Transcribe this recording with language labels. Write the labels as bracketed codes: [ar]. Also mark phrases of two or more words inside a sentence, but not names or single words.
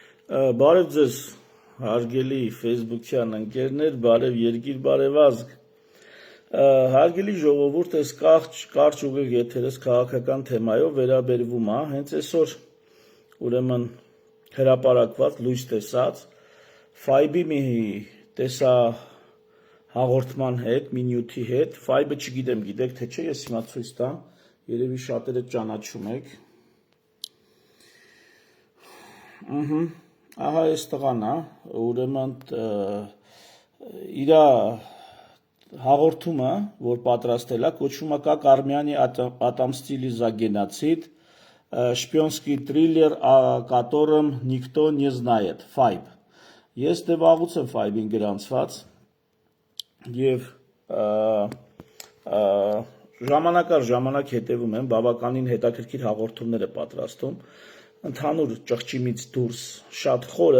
[hy] Բարև ձեզ, հարգելի Facebook-յան ընկերներ, բարև երկիր, բարև ազգ։ Հարգելի ժողովուրդ, այս կարճ ուղիղ եթերս քաղաքական թեմայով վերաբերվում է, հենց այսօր ուրեմն հրապարակված լույս տեսած Five-ի մի տեսա հաղորդման հետ, մի նյութի հետ, Five-ը չգիտեմ, գիտեք թե չէ, ես հիմա ցույց տամ, երևի շատերը ճանաչում եք։ Ահա այս տղան է, ուրեմն իր հաղորդումը, որ պատրաստել է, կոչվում է [ru] «Как армяне отомстили за геноцид», շպիոնский триллер, о котором никто не знает, [hy] Five։ Ես դե վաղուց եմ Five-ին գրանցված և ժամանակ առ ժամանակ հետևում եմ, բավականին հետաքրքիր հաղորդումներ է պատրաստում, ընդհանուր ճղճիմից դուրս շատ խորը,